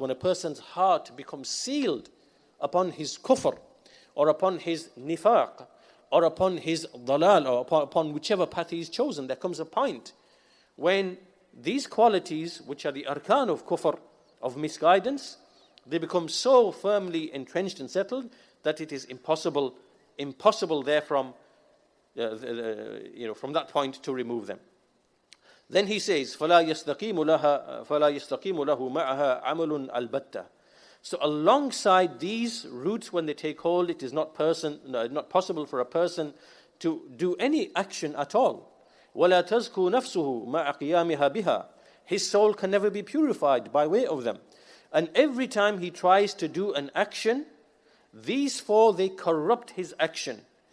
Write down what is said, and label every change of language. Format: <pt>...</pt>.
<en>When a person's heart becomes sealed upon his kufr, or upon his nifaq, or upon his dalal, or upon whichever path he's chosen, there comes a point when these qualities, which are the arkan of kufr, of misguidance, they become so firmly entrenched and settled that it is impossible therefrom, from that point to remove them. Then he says,</en> <ar>فَلَا يَسْتَقِيمُ لَهُ مَعَهَا عَمَلٌ الْبَتَّةٌ.</ar> <en>So alongside these roots, when they take hold, it is not possible for a person to do any action at all.</en> <ar>وَلَا تَزْكُو نَفْسُهُ مَعَ قِيَامِهَا بِهَا.</ar> <en>His soul can never be purified by way of them. And every time he tries to do an action, these 4, they corrupt his action.</en>